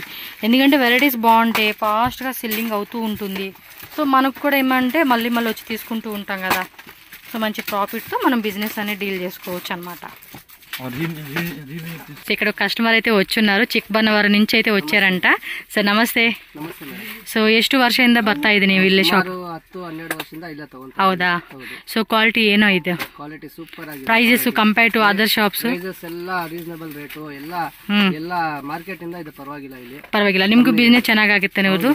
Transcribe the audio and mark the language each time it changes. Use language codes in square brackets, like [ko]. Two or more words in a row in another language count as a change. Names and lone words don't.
[te] ఎందుకంటే వెరైటీస్ బాగుంటాయి, ఫాస్ట్గా సెల్లింగ్ అవుతూ ఉంటుంది. సో మనకు కూడా ఏమంటే మళ్ళీ మళ్ళీ వచ్చి తీసుకుంటూ ఉంటాం కదా. సో మంచి ప్రాఫిట్తో మనం బిజినెస్ అనేది డీల్ చేసుకోవచ్చు అనమాట. ఇక్కడ కస్టమర్ అయితే వచ్చున్నారు, ಚಿಕ್ಕಬನ್ನವರ నుంచి అయితే వచ్చారంట. [kn] ಸರ್ ನಮಸ್ತೆ. ಸೊ ಎಷ್ಟು ವರ್ಷದಿಂದ ಬರ್ತಾ ಇದ್ದೀನಿ ನೀವು ಇಲ್ಲಿ ಶಾಪ್? 10-12 ವರ್ಷದಿಂದ ಇಲ್ಲ ತಗೊಂತ. ಹೌದಾ? ಸೊ ಕ್ವಾಲಿಟಿ ಏನೋ ಇದೆ, ಕ್ವಾಲಿಟಿ ಸೂಪರ್ ಆಗಿದೆ. [en] prices compare to other shops [kn] ಪ್ರೈಸಸ್ ಎಲ್ಲ [en] reasonable rate, [kn] ಎಲ್ಲ ಮಾರ್ಕೆಟ್ ಇಂದ ಇದು ಪರವಾಗಿಲ್ಲ, ಇಲ್ಲಿ ಪರವಾಗಿಲ್ಲ. ನಿಮ್ಗೂ ಬಿಸ್ನೆಸ್ ಚೆನ್ನಾಗಾಗುತ್ತೆ ನಿಮ್ಮದು?